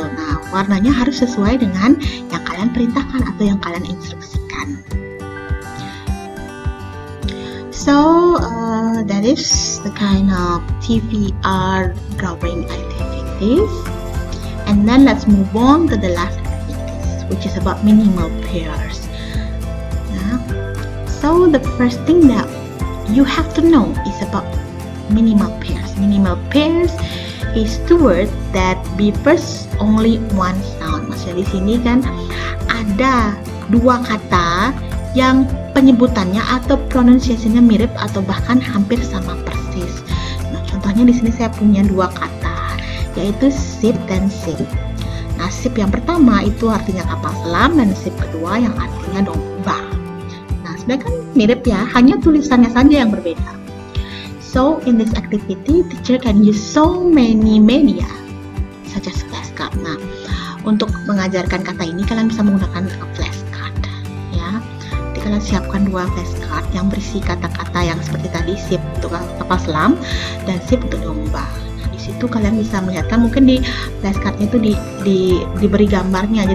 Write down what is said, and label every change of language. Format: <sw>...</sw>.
<id>Nah, warnanya harus sesuai dengan yang kalian perintahkan atau yang kalian instruksikan.</id> <en>So that is the kind of TVR drawing activities. And then let's move on to the last activities, which is about minimal pairs. So the first thing that you have to know is about minimal pairs. Minimal pairs is two words that differs only one sound.</en> <id>Maksudnya di sini kan ada dua kata yang penyebutannya atau pronunciation-nya mirip atau bahkan hampir sama persis. Nah, contohnya di sini saya punya dua kata, yaitu ship dan ship. Nah, ship yang pertama itu artinya kapal selam dan ship kedua yang artinya domba. Nah, sebenarnya kan mirip ya, hanya tulisannya saja yang berbeda.</id> <en>So, in this activity, teacher can use so many media, such as flashcard.</en> <id>Nah, untuk mengajarkan kata ini, kalian bisa menggunakan flashcard, ya. Jadi, kalian siapkan dua flashcard yang berisi kata-kata yang seperti tadi, ship untuk kapal selam dan ship untuk domba. Nah, di situ kalian bisa melihatkan, mungkin di flashcardnya itu diberi gambarnya.</id>